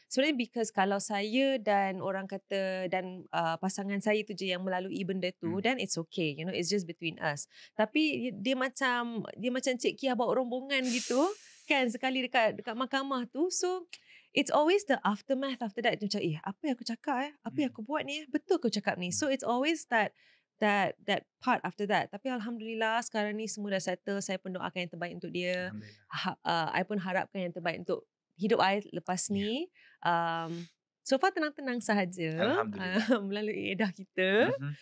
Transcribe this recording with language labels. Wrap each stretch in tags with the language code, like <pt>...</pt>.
<ms>Sebenarnya</ms> <en>because</en> <ms>kalau saya dan orang kata dan pasangan saya tu je yang melalui benda tu,</ms> <en>then it's okay, it's just between us.</en> <ms>Tapi dia macam Cik Kia bawa rombongan gitu kan sekali dekat mahkamah tu.</ms> <en>So it's always the aftermath after that.</en> <ms>Macam apa yang aku cakap apa yang aku buat ni betul aku cakap ni.</ms> <en>So it's always that part after that.</en> <ms>Tapi Alhamdulillah sekarang ni semua dah settle. Saya pun doakan yang terbaik untuk dia.</ms> <en>I</en> <ms>pun harapkan yang terbaik untuk hidup</ms> <en>I</en> <ms>lepas ni.</ms> <en>So far</en> <ms>tenang-tenang sahaja. Alhamdulillah. Melalui edah kita.</ms>